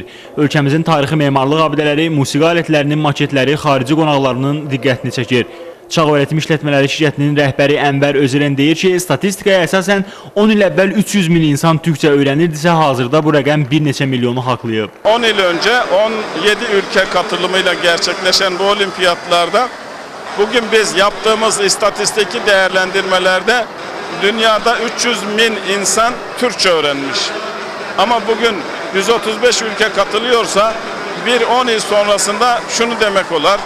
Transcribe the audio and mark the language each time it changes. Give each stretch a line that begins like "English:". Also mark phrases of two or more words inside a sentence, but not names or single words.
Azerbaijani: Ölkəmizin tarixi memarlıq abidələri, musiqi alətlərinin maketləri xarici qonaqlarının diqqətini çəkir. Çağ Öğretim İşletmələri şirkətinin rəhbəri Ənvər Özürən deyir ki, statistikaya əsasən 10 il əvvəl 300 min insan türkçə öğrenirdisə, hazırda bu rəqəm bir neçə milyonu haqlayıb.
Turkish: 10 il önce 17 ülke katılımıyla gerçekleşen bu olimpiyatlarda bugün biz yaptığımız istatistiki değerlendirmelerde dünyada 300 bin insan Türkçe öğrenmiş. Ama bugün 135 ülke katılıyorsa bir 10 yıl sonrasında şunu demek olar.